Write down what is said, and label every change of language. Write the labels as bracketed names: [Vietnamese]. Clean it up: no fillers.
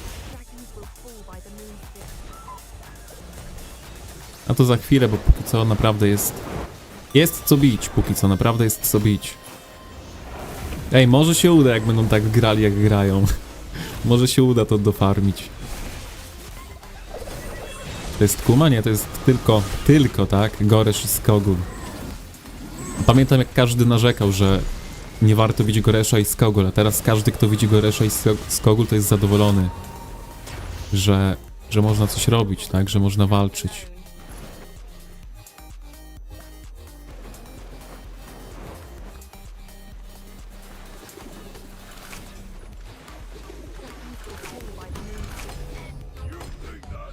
[English] Dragons will fall by the Moonspear. [Polish] A to za chwilę, bo póki co naprawdę jest... Jest co bić, póki co naprawdę jest co bić. Ej, może się uda, jak będą tak grali, jak grają. Może się uda to dofarmić. To jest Kuma? Nie, to jest tylko, tak? Goresz i Skogul. Pamiętam, jak każdy narzekał, że nie warto bić Goresza i Skogul, a teraz każdy, kto widzi Goresza i Skogul, to jest zadowolony. Że można coś robić, tak? Że można walczyć. [English] Dragons will fall by the Moonspear.